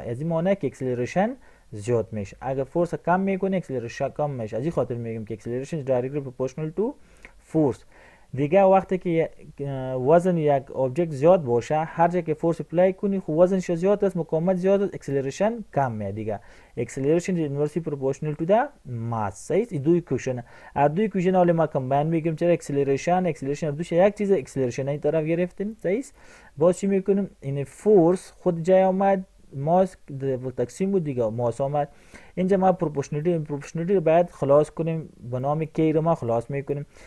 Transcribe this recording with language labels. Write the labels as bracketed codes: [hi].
[fa] از این معنی که اکسلریشن زیاد میشه. اگر فورس کم میکنه اکسلریشن کم میشه. از این خاطر میگیم که اکسلریشن دایرکتلی پروپورشنال تو فورس. دیگه وقتی که وزن یک object زیاد باشه، هر جا که فورس اپلای کنی خب وزنش زیاد است، مقاومت زیاد است، اکسلریشن کم میاد دیگه. [en] Acceleration is inversely proportional to the mass. [fa] صحیح. این دو ایکویشن، هر دو ایکویشن حالا ما کمباین میگیم. چرا؟ اکسلریشن دوش یک چیز، اکسلریشن این طرف گرفتیم. صحیح. باز چی میکنیم؟ این فورس خود جای اومد، ماس تقسیم بود دیگه، ماس آمد اینجا. ما پروپورشنالیتی رو باید خلاص کنیم، به نام کی رو ما خلاص میکنیم.